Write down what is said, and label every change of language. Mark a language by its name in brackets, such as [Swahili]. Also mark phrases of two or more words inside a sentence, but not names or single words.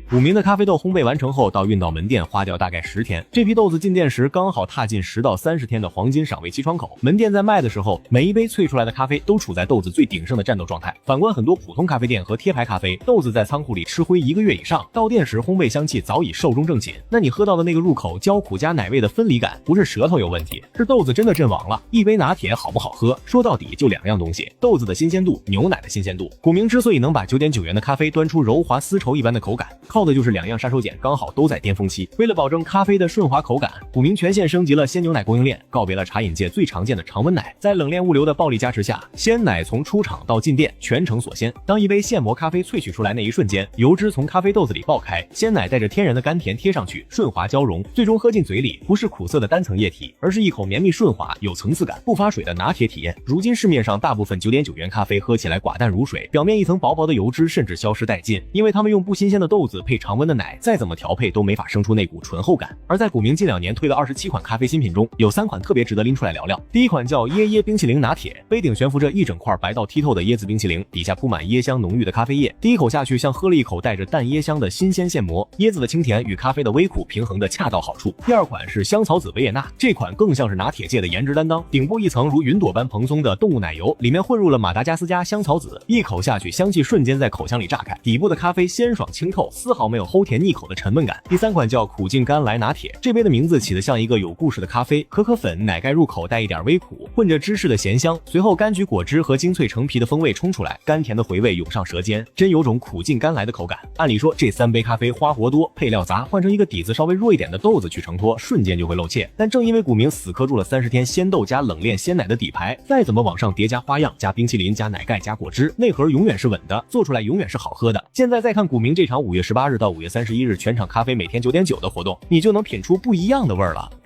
[Chinese] 古茗的咖啡豆烘焙完成後到運到門店花掉大概10天，這批豆子進店時剛好踏進10到30天的黃金賞味期窗口。门店在賣的時候，每一杯萃出來的咖啡都處在豆子最鼎盛的戰鬥狀態。反觀很多普通咖啡店和貼牌咖啡，豆子在倉庫裡吃灰1個月以上，到店時烘焙香氣早已壽終正寢。那你喝到的那個入口焦苦加奶味的分離感，不是舌頭有問題，是豆子真的陣亡了。一杯拿鐵好不好喝，說到底就2樣東西，豆子的新鮮度，牛奶的新鮮度。古茗之所以能把9.9元的咖啡端出柔滑絲綢一般的口感，靠的就是2樣杀手鐧剛好都在巔峰期。為了保證咖啡的順滑口感，古茗全線升級了鮮牛奶供應鏈，告別了茶飲界最常見的常溫奶。在冷鏈物流的暴力加持下，鮮奶從出廠到進店全程鎖鲜。當一杯现磨咖啡萃取出來那一瞬間，油脂從咖啡豆子裡爆開，鮮奶帶着天然的甘甜貼上去，順滑交融，最終喝進嘴裡不是苦澀的單層液體，而是一口綿密順滑、有層次感、不發水的拿鐵體驗。如今市面上大部分9.9元咖啡喝起來寡淡如水，表面一層薄薄的油脂甚至消失殆盡，因為他們用不新鮮的豆子配常溫的奶，再怎麼調配都没法生出那股醇厚感。而在古茗近2年推的27款咖啡新品中，有3款特別值得拎出來聊聊。第一款叫椰椰冰淇淋拿鐵，杯頂懸浮着一整塊白到剔透的椰子冰淇淋，底下鋪滿椰香濃郁的咖啡液，第一口下去像喝了一口帶着淡椰香的新鮮現磨，椰子的清甜與咖啡的微苦平衡的恰到好處。第二款是香草籽維也納，這款更像是拿鐵界的顏值擔當，頂部一層如雲朵般蓬鬆的動物奶油，裡面混入了馬達加斯加香草籽，一口下去香氣瞬間在口腔裡炸開，底部的咖啡鮮爽清透，絲毫沒有齁甜膩口的沉悶感。第3款叫苦盡甘來拿鐵，這杯的名字起得像一個有故事的咖啡，可可粉奶蓋入口帶一點微苦，混着芝士的鹹香，隨後柑橘果汁和精粹橙皮的風味衝出來，甘甜的回味湧上舌尖，真有種苦盡甘來的口感。按理說這3杯咖啡花活多，配料雜，換成一個底子稍微弱一點的豆子去承托，瞬間就會露怯。但正因為古茗死磕住了30天鮮豆加冷鏈鮮奶的底牌，再怎麼往上疊加花樣，加冰淇淋加奶蓋加果汁，內核永遠是穩的，做出來永遠是好喝的。現在再看古茗這場5月18日到5月31日全場咖啡每天9.9的活動，你就能品出不一樣的味兒了。